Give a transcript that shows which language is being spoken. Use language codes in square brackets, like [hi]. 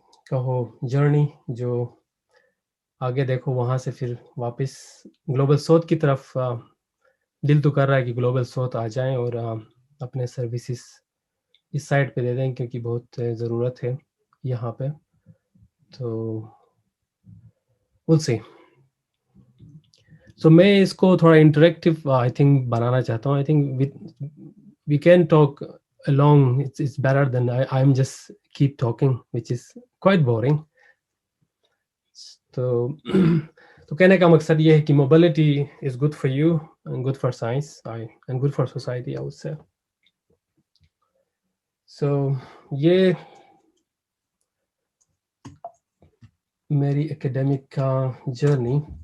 [ur] کہو جرنی جو آگے دیکھو وہاں سے پھر واپس گلوبل ساؤتھ کی طرف دل تو کر رہا ہے کہ گلوبل ساؤتھ آ جائیں اور اپنے سروسز اس سائڈ پہ دے دیں کیونکہ بہت ضرورت ہے یہاں پہ. [en] تو we'll see. [ur] So میں اس کو تھوڑا انٹریکٹیو آئی تھنک بنانا چاہتا ہوں. [en] I think we can talk along. It's better than I'm just keep talking, which is quite boring. [ur] تو کہنے کا مقصد یہ ہے کہ [en] Mobility is good for you and good for science and good for society I would say. [ur] سو یہ میری ایکیڈیمک کا جرنی.